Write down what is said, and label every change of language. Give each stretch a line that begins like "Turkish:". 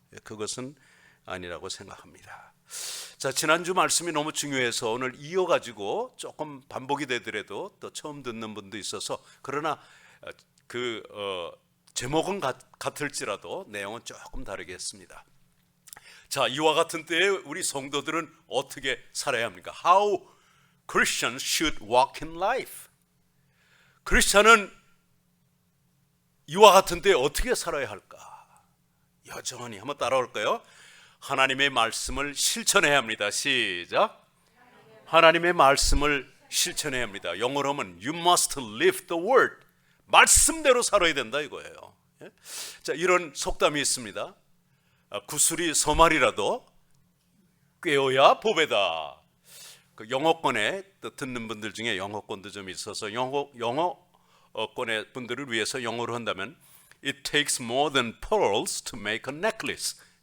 Korean: 그것은 아니라고 생각합니다. 자, 지난주 말씀이 너무 중요해서 오늘 이어가지고 조금 반복이 되더라도 또 처음 듣는 분도 있어서, 그러나 그 제목은 같을지라도 내용은 조금 다르겠습니다. 자, 이와 같은 때에 우리 성도들은 어떻게 살아야 합니까?
English: How Christians should walk in life.
Korean: 크리스찬은 이와 같은 때에 어떻게 살아야 할까? 여전히 한번 따라올까요? 하나님의 말씀을 실천해야 합니다. 시작. 하나님의 말씀을 실천해야 합니다. 영어로 하면
English: You must live the word.
Korean: 말씀대로 살아야 된다 이거예요. 자, 이런 속담이 있습니다. 구슬이 서말이라도 꿰어야 보배다. 그 영어권에 듣는 분들 중에 영어권도 좀 있어서 영어권의 분들을 위해서 영어로 한다면
English: It takes more than pearls to make a necklace.